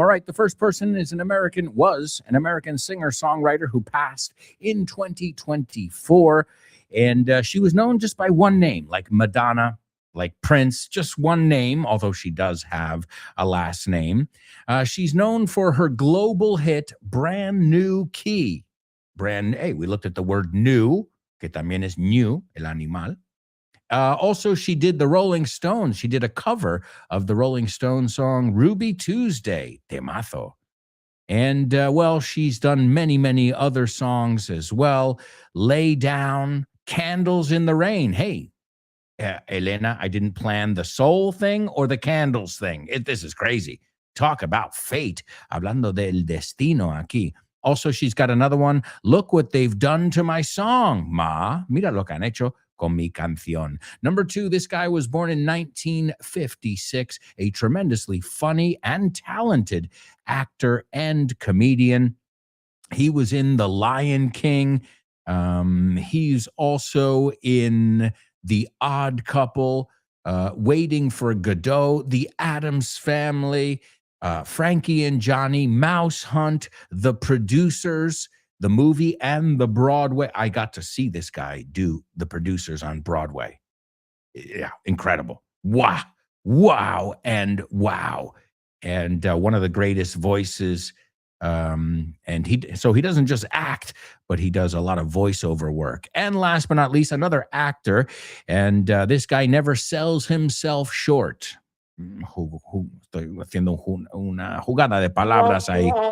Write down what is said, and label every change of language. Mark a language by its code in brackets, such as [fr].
[en] All right, the first person was an American singer-songwriter who passed in 2024. And she was known just by one name, like Madonna, like Prince, just one name, although she does have a last name. She's known for her global hit, Brand New Key. Hey, we looked at the word new, [es] que también es new, el animal. [en] Also, she did the Rolling Stones. She did a cover of the Rolling Stones song Ruby Tuesday, Temazo. And, she's done many, many other songs as well. Lay Down, Candles in the Rain. Hey, Elena, I didn't plan the soul thing or the candles thing. This is crazy. Talk about fate. [es] Hablando del destino aquí. [en] Also, she's got another one. Look what they've done to my song, Ma. [es] Mira lo que han hecho con mi canción. [en] Number 2, this guy was born in 1956, a tremendously funny and talented actor and comedian. He was in The Lion King. He's also in The Odd Couple, Waiting for Godot, The Addams Family, Frankie and Johnny, Mouse Hunt, The Producers, the movie, and the Broadway. I got to see this guy do The Producers on Broadway. Yeah, incredible. Wow. And one of the greatest voices. And he doesn't just act, but he does a lot of voiceover work. And last but not least, another actor. And this guy never sells himself short. [es] Estoy haciendo una jugada de palabras ahí.